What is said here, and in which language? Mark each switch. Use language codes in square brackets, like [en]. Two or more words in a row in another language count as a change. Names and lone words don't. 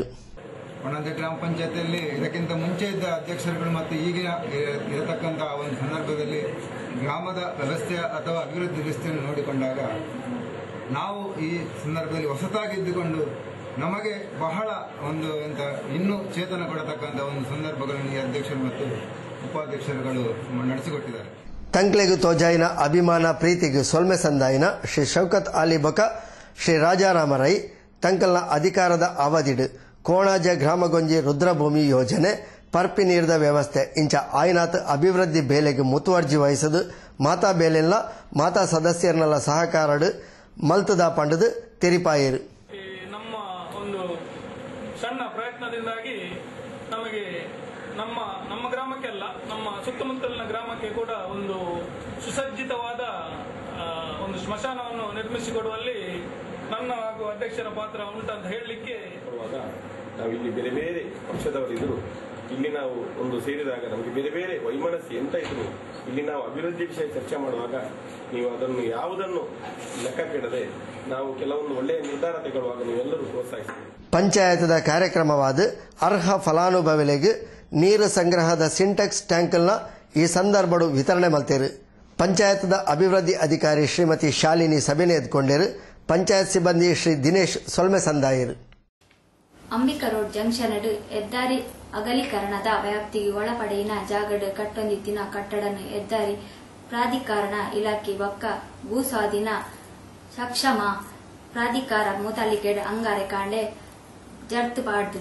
[kn] ಕೊಣಾಜೆ ಗ್ರಾಮ ಪಂಚಾಯತಿಯಲ್ಲಿ ಇದಕ್ಕಿಂತ ಮುಂಚೆ ಇದ್ದ ಅಧ್ಯಕ್ಷರುಗಳು ಮತ್ತು ಈಗಿನ ಇರತಕ್ಕಂತಹ ಒಂದು ಸಂದರ್ಭದಲ್ಲಿ ಗ್ರಾಮದ ವ್ಯವಸ್ಥೆ ಅಥವಾ ಅಭಿವೃದ್ಧಿ ವ್ಯವಸ್ಥೆಯನ್ನು ನೋಡಿಕೊಂಡಾಗ ನಾವು ಈ ಸಂದರ್ಭದಲ್ಲಿ ಹೊಸತಾಗಿದ್ದುಕೊಂಡು ನಮಗೆ ಬಹಳ ಒಂದು ಇನ್ನೂ ಚೇತನ ಕೊಡತಕ್ಕಂಥ ಒಂದು ಸಂದರ್ಭಗಳನ್ನು ಈ ಅಧ್ಯಕ್ಷರು ಮತ್ತು ಉಪಾಧ್ಯಕ್ಷರುಗಳು ನಡೆಸಿಕೊಟ್ಟಿದ್ದಾರೆ. [tcy] ತಂಕ್ಲೆಗು ತೋಜಾಯಿನ ಅಭಿಮಾನ ಪ್ರೀತಿಗೆ ಸೊಲ್ಮೆ ಸಂದಾಯಿನ ಶ್ರೀ ಶೌಕತ್ ಆಲಿ ಬಕ ಶ್ರೀ ರಾಜಾರಾಮ ರೈ ತಂಕಲ್ನ ಅಧಿಕಾರದ ಅವಧಿಡ್ ಕೋಣಾಜೆ ಗ್ರಾಮಗೊಂಜಿ ರುದ್ರಭೂಮಿ ಯೋಜನೆ ಪರ್ಪಿ ನೀರಿದ ವ್ಯವಸ್ಥೆ ಇಂಚ ಆಯ್ನಾತ್ ಅಭಿವೃದ್ಧಿ ಬೇಲೆಗೆ ಮುತುವರ್ಜಿ ವಹಿಸದು ಮಾತಾ ಬೇಲೆಲ್ಲ ಮಾತಾ ಸದಸ್ಯರನ್ನೆಲ್ಲ ಸಹಕಾರಡು ಮಲ್ತದ ಪಂಡದು ತೆರಿಪಾಯರು. [kn] ಸಣ್ಣ ಪ್ರಯತ್ನದಿಂದಾಗಿ ನಮಗೆ ನಮ್ಮ ಗ್ರಾಮಕ್ಕೆಲ್ಲ ನಮ್ಮ ಸುತ್ತಮುತ್ತಲಿನ ಗ್ರಾಮಕ್ಕೆ ಕೂಡ ಒಂದು ಸುಸಜ್ಜಿತವಾದ ಒಂದು ಸ್ಮಶಾನವನ್ನು ನಿರ್ಮಿಸಿಕೊಡುವಲ್ಲಿ ನನ್ನ ಹಾಗೂ ಅಧ್ಯಕ್ಷರ ಪಾತ್ರ ಉಂಟಂತ ಹೇಳಲಿಕ್ಕೆ. ನಾವಿಲ್ಲಿ ಬೇರೆ ಬೇರೆ ಪಕ್ಷದವರಿದ್ರು, ಇಲ್ಲಿ ನಾವು ಒಂದು ಸೇರಿದಾಗ ನಮಗೆ ಬೇರೆ ಬೇರೆ ವೈಮನಸ್ಸು ಎಂತ ಇದ್ರು, ಇಲ್ಲಿ ನಾವು ಅಭಿವೃದ್ಧಿ ವಿಷಯ ಚರ್ಚೆ ಮಾಡುವಾಗ ನೀವು ಅದನ್ನು ಯಾವುದನ್ನು ಲೆಕ್ಕಕ್ಕಿಡದೆ ನಾವು ಕೆಲವೊಂದು ಒಳ್ಳೆಯ ನಿರ್ಧಾರ ತೆಗೊಳ್ಳುವಾಗ ನೀವೆಲ್ಲರೂ ಪ್ರೋತ್ಸಾಹಿಸಿ. [tcy] ಪಂಚಾಯತದ ಕಾರ್ಯಕ್ರಮವಾದ ಅರ್ಹ ಫಲಾನುಭವಿಗಳಿಗೆ ನೀರು ಸಂಗ್ರಹದ ಸಿಂಟೆಕ್ಸ್ ಟ್ಯಾಂಕ್ನ ಈ ಸಂದರ್ಭಡು ವಿತರಣೆ ಮಲ್ತೇರು. ಪಂಚಾಯತದ ಅಭಿವೃದ್ಧಿ ಅಧಿಕಾರಿ ಶ್ರೀಮತಿ ಶಾಲಿನಿ ಸಭೆನೆ ಎದ್ಕೊಂಡೇರು. ಪಂಚಾಯತ್ ಸಿಬ್ಬಂದಿ ಶ್ರೀ ದಿನೇಶ್ ಸೊಲ್ಮೆ ಸಂದಾಯರು. ಅಂಬಿಕಾ ರೋಡ್ ಜಂಕ್ಷನ್ ಹೆದ್ದಾರಿ ಅಗಲೀಕರಣದ ವ್ಯಾಪ್ತಿಗೆ ಒಳಪಡೆಯಿನ ಜಾಗಡ್ ಕಟ್ಟೊಂದಿತ್ತಿನ ಕಟ್ಟಡನ್ನು ಹೆದ್ದಾರಿ ಪ್ರಾಧಿಕಾರಣ ಇಲಾಖೆ ಬೊಕ್ಕ ಭೂ ಸ್ವಾಧೀನ ಸಕ್ಷಮ ಪ್ರಾಧಿಕಾರ ಮುತಾಲಿಕೆಡ್ ಅಂಗಾರೆ ಕಾಂಡೆ ಜರ್ತು ಪಾಡ್ದು.